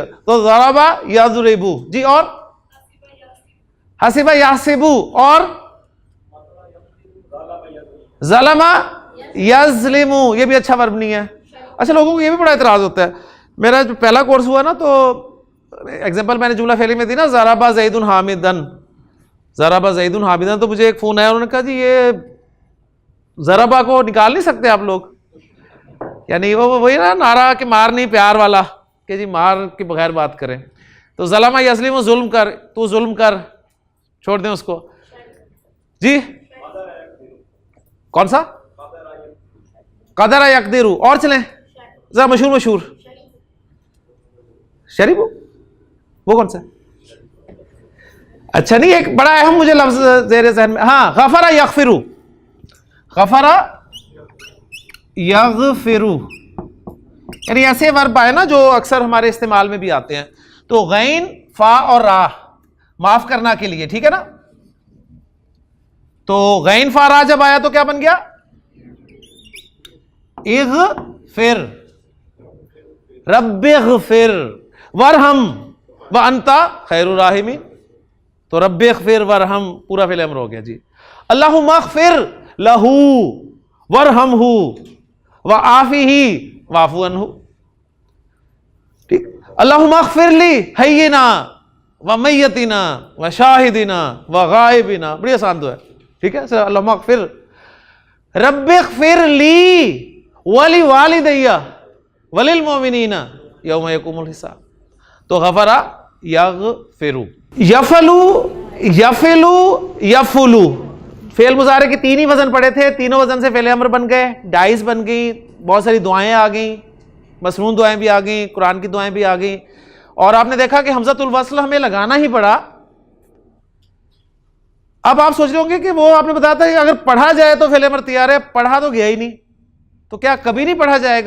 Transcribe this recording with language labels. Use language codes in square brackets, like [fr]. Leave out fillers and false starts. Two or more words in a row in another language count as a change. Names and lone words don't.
[ur] तो [ar] ضرب يضرب [ur] जी, और [ar] حسب يحسب, [ur] और [ar] ظلم يظلم, [ur] یہ بھی اچھا ورب نہیں ہے. اچھا لوگوں کو یہ بھی بڑا اعتراض ہوتا ہے۔ میرا جو پہلا کورس ہوا نا، تو ایگزامپل میں نے [ar] جملة فعلية [ur] میں دی نا, [ar] ضرب زيد حامدا، ضرب زيد حامدا, [ur] تو مجھے ایک فون آیا، انہوں نے کہا جی یہ ضربا کو نکال نہیں سکتے آپ لوگ? یعنی وہ وہی نا نعرہ کہ مار نہیں پیار والا، کہ جی مار کے بغیر بات کریں. तो [ar] ظلم يظلم [ur] ظلم کر، تو ظلم کر، چھوڑ دیں اس کو جی. کون سا? [ar] قدر يقدر. [ur] اور چلیں ذرا مشہور مشہور شریف، وہ کون سا? اچھا نہیں، ایک بڑا اہم مجھے لفظ زیرِ ذہن میں، ہاں, [ar] غفر يغفر، غفر يغفر, [ur] یعنی ایسے ورب آئے نا جو اکثر ہمارے استعمال میں بھی آتے ہیں. تو غین، فا اور را، معاف کرنا کے لیے، ٹھیک ہے نا. تو غین فا را جب آیا تو کیا بن گیا? [ar] اغفر، رب اغفر وارحم وأنت خير الراحمين. [ur] तो [ar] رب اغفر وارحم [ur] पूरा [ar] فعل الأمر [ur] ہو گیا جی. [ar] اللهم اغفر له وارحمه وعافه واعف عنه, ठीक। اللهم اغفر لحينا وميتنا وشاهدنا وغائبنا, [ur] بڑی آسان دعا ہے، ٹھیک ہے. [ar] اللهم اغفر رب اغفر لي ولوالدي وللمؤمنين يوم يقوم الحساب. तो غفر يغفر، يفعل، يفعل، يفعل, [ur] فعلِ مضارع کے تین ہی وزن پڑے تھے، تینوں وزن سے فعلِ امر بن گئے، ڈائس بن گئی، بہت ساری دعائیں آ گئیں، مسنون دعائیں بھی آ گئیں، قرآن کی دعائیں بھی آ گئیں. اور آپ نے دیکھا کہ [ar] همزة الوصل [ur] ہمیں لگانا ہی پڑا۔ اب آپ سوچ رہے ہوں گے کہ وہ آپ نے بتایا تھا کہ اگر پڑھا جائے تو فعلِ امر تیار ہے، پڑھا تو گیا ہی نہیں، تو کیا کبھی نہیں پڑھا جائے گا?